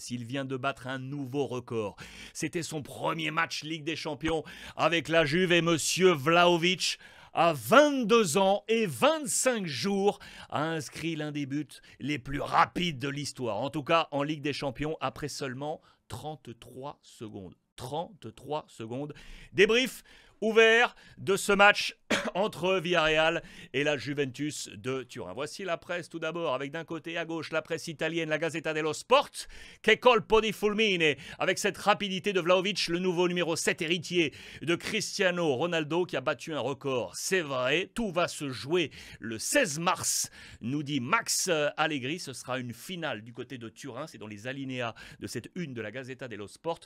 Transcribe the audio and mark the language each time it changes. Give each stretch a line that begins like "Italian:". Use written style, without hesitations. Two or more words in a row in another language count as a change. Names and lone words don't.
French: Il vient de battre un nouveau record. C'était son premier match Ligue des Champions avec la Juve et Monsieur Vlahovic, à 22 ans et 25 jours, a inscrit l'un des buts les plus rapides de l'histoire. En tout cas, en Ligue des Champions, après seulement 33 secondes. 33 secondes. Débrief ouvert de ce match entre Villarreal et la Juventus de Turin. Voici la presse tout d'abord, avec d'un côté à gauche la presse italienne, la Gazzetta dello Sport,
Italian: che colpo di fulmine,
French: avec cette rapidité de Vlahovic, le nouveau numéro 7 héritier de Cristiano Ronaldo qui a battu un record. C'est vrai, tout va se jouer le 16 mars, nous dit Max Allegri. Ce sera une finale du côté de Turin, c'est dans les alinéas de cette une de la Gazzetta dello Sport.